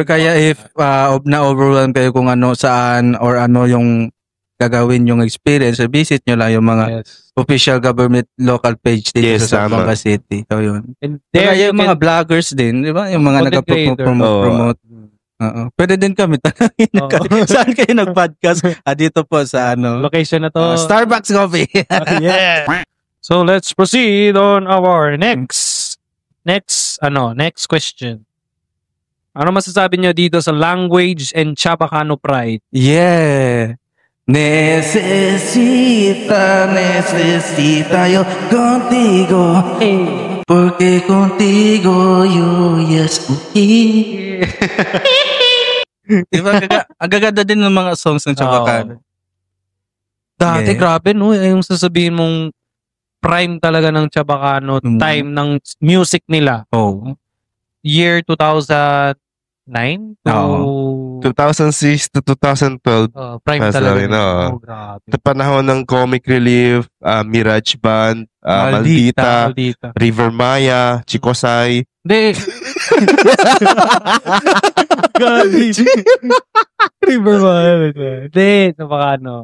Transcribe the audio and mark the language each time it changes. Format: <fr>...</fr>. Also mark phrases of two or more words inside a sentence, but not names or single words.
<tl>Or kaya if na-overwhelm kayo kung saan or ano yung gagawin yung experience, visit nyo lang yung mga</tl> <en>official government local page</en> <tl>dito sa Zamboanga City. So yun. And kaya yung mga vloggers din, di ba? Yung mga nag-promote. Pwede din kami. Saan kayo nag-podcast? Dito po sa location na to. Starbucks Coffee. Yeah.</tl> <en>So let's proceed on our next question.</en> <tl>Ano masasabi niyo dito sa</tl> <en>language and Chabacano pride?</en> <tl>Yeah.</tl> <cbk>Necesita yo contigo. Porque contigo yo</cbk> <tl>diba, ang gaganda din ng mga songs ng Chabacano. Dati, grabe, no? Yung sasabihin mong prime talaga ng Chabacano, time ng music nila.</tl> <en>Year 2009 to 2006 to 2012.</en> <tl>Prime talaga. Grabe. Sa panahon ng Comic Relief, Mirage Band, Maldita, River Maya, Chicosay. Hindi. River Maya. Hindi. Napakano.</tl>